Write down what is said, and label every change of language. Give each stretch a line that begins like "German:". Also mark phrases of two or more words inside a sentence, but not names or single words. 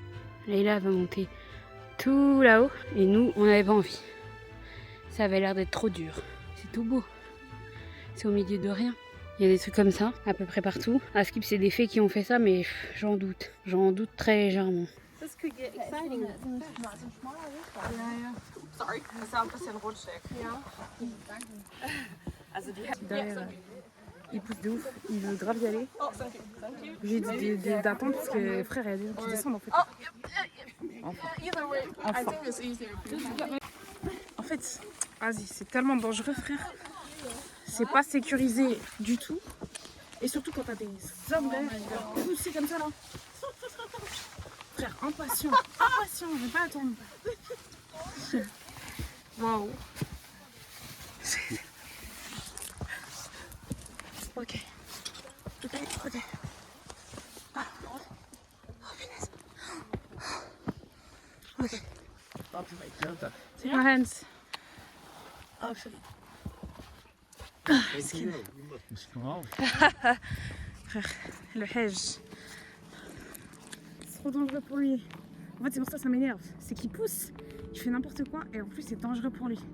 French: Leïla va monter tout là-haut. Et nous, on n'avait pas envie. Ça avait l'air d'être trop dur. C'est tout beau. C'est au milieu de rien. Il y a des trucs comme ça, à peu près partout. À Skip, c'est des fées qui ont fait ça, mais j'en doute. J'en doute très légèrement.
German: Sorry, das war ein bisschen rutschig. Ja.
French: Also il pousse de ouf, il veut grave y aller. J'ai dit d'attendre parce que frère, il y a des gens qui descendent en fait. En fait, vas-y, c'est tellement dangereux frère. C'est pas sécurisé du tout. Et surtout quand t'as des hommes là, qui vont pousser comme ça là. Frère, impatient, je vais pas attendre. Waouh. Ok. Ah. Oh punaise.
English: Ok. Take my hands.
French: Frère, le hedge. C'est trop dangereux pour lui. En fait, c'est pour ça que ça m'énerve. C'est qu'il pousse, il fait n'importe quoi et en plus, c'est dangereux pour lui.